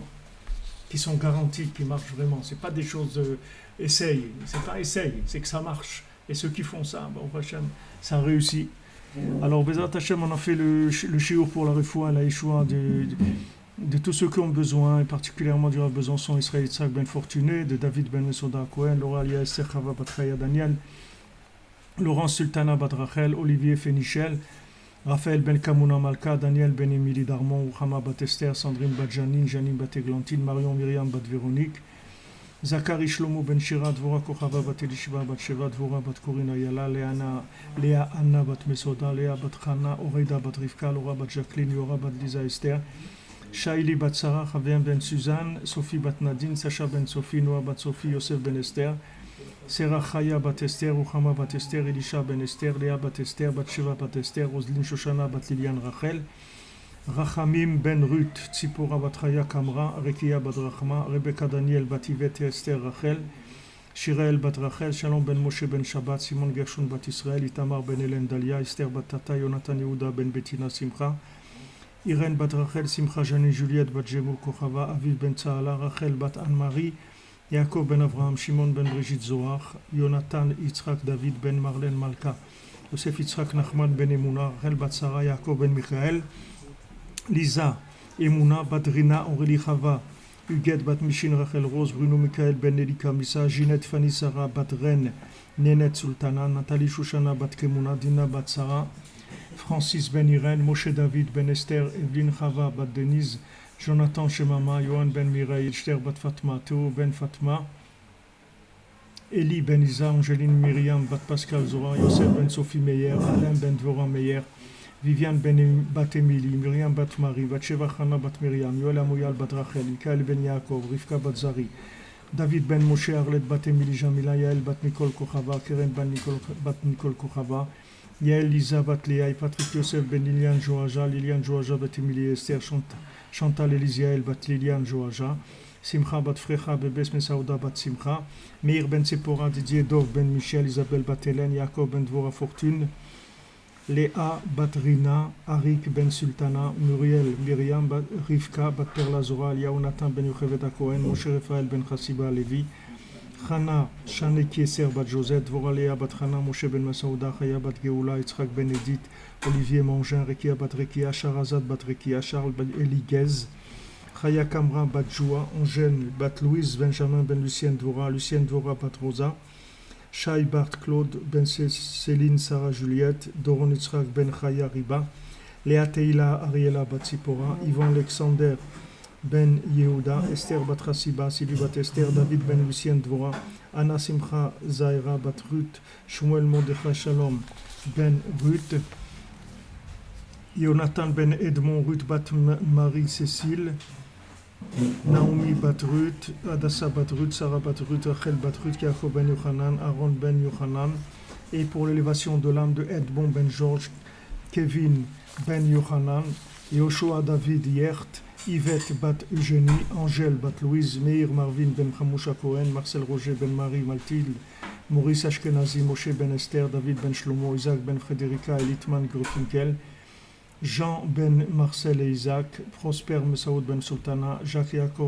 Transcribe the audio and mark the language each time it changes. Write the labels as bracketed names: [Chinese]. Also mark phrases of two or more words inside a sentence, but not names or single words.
[French] Qui sont garantis, qui marchent vraiment. C'est pas des choses essaye, c'est pas essaye, c'est que ça marche. Et ceux qui font ça, [Hebrew] ברוך השם, [French] ça réussit. Alors, [Hebrew] בעזרת השם, [French] on a fait le shiur pour la refoua, la Yeshua de tous ceux qui ont besoin, et particulièrement du Rav Besançon, Israël Yitzhak Ben Fortuné, de David Ben Mesoda Cohen, Laura Alia Esther Chava Batraya Daniel, Laurence Sultana Badrachel, Olivier Fénichel, Raphaël Ben Kamouna Malka, Daniel Ben Emily Darmon, Ouhama Batester, Sandrine Badjanine, Janine Bateglantine, Marion Myriam Bat Véronique, Zachary Shlomo Ben Shira, Dvora Kochava Bat Elishiva Bat Sheva, Dvora Bat Korina Yala, Léa Anna Bat Mesoda, Léa Bat Chana, Oreida Bat Rivka, Laura Bat Jacqueline, Yora Bat Lisa Esther, Shaili Bat Sarah, Javier Ben Suzanne, Sophie Bat Nadine, Sacha Ben Sophie, Noah Bat Sophie, Yosef Ben Esther, Serah Chaya Bat Esther, Ouhama Bat Esther, Elisha Ben Esther, Léa Bat Esther, Bat Sheva Bat Esther, Roselyne Shoshana Bat Liliane Rachel, Rachamim Ben Ruth, Tzipora Bat Raya Kamra, Rekia Bat Rachma, Rebecca Daniel Bat Yvette Esther Rachel, Shirel Bat Rachel, Shalom Ben Moshe Ben Shabbat, Simon Gershon Bat Israël, Itamar Ben Hélène Dalia, Esther Bat Tata, Jonathan Yehuda Ben Bettina Simcha, Irène bat Rachel, Simcha Jani, Juliette bat Jemur Kochava, Aviv ben Tsaala, Rachel bat Anne-Marie, Yaakov ben Avraham, Shimon ben Brigitte Zohar, Jonathan Yitzhak David ben Marlène Malka, Yosef Yitzhak Nachman ben Emouna, Rachel bat Sarah, Yaakov ben Michael, Lisa Emouna bat Rina, Aurélie Chava, Huguette bat Michin, Rachel Rose, Bruno Michael ben Nelika Missa, Ginette Fanny Sarah bat Ren, Nénette Sultana, Nathalie Chouchana bat Kemuna, Dina bat Sarah, Francis ben Irène, Moshe David ben Esther, Evelyne Chava bat Denise, Jonathan Shemama, Johan ben Mireille, Esther bat Fatma, Théo ben Fatma, Elie ben Isa, Angéline Myriam bat Pascal Zora, Yosef ben Sophie Meyer, Alain ben Dvorah Meyer, Viviane ben bat Émilie, Myriam bat Marie, Batsheva Chana bat Myriam, Yoel Amoyal bat Rachel, Mikael ben Yaakov, Rivka bat Zari, David ben Moshe, Arlette bat Émilie Jamila, Yael bat Nicole Kochava, Keren bat Nicole Kochava, Yael Lisa bat Léa, Patrick Yosef ben Liliane Joaja, Liliane Joaja bat Émilie Esther, Chantal Elisiael bat Liliane Joaja, Simcha bat Frecha, Bebes Mesaouda bat Simcha, Meir ben Sephora, Didier Dov ben Michel, Isabelle bat Hélène, Yaakov ben Dvorah Fortune, Léa bat Rina, Arik ben Sultana, Muriel, Myriam bat Rivka bat Perla Zora, Yaonatan ben Yocheved Cohen, Moshe Raphaël ben Chassiba Levi, Chana, Shane Kieser bat Josette, Dvorah Léa bat Chana, Moshe ben Masaouda, Chaya bat Geoula, Yitzhak ben Edith, Olivier Mangin, Rekia bat Rekia, Charazad bat Rekia, Charles ben Eligez, Chaya Kamra bat Joua, Angèle bat Louise, Benjamin ben Lucienne Dvorah bat Rosa, Shai Bart Claude ben Céline Sarah Juliette, Doron Yitzhak ben Chaya Riba, Léa Teila Ariela bat Sipora, Yvan Alexander ben Yehuda, Esther bat Chassiba, Sylvie bat Esther, David ben Lucienne Dvorah, Anna Simcha Zaira bat Ruth, Shmuel Mordechai Shalom ben Ruth, Jonathan ben Edmond Ruth bat Marie-Cécile, Naomi bat Ruth, Adassa bat Ruth, Sarah bat Ruth, Rachel bat Ruth, Yaakov ben Yochanan, Aaron ben Yochanan, et pour l'élévation de l'âme de Edmond ben Georges, Kevin ben Yochanan, Yoshua David Yert, Yvette bat Eugénie, Angèle bat Louise, Meir Marvin ben Chamousha Cohen, Marcel Roger ben Marie Mathilde, Maurice Ashkenazi, Moshe ben Esther, David ben Shlomo, Isaac ben Frédérica, Elitman Grufinkel, Jean ben Marcel et Isaac, Prosper Messaoud ben Sultana, Jacques Yaakov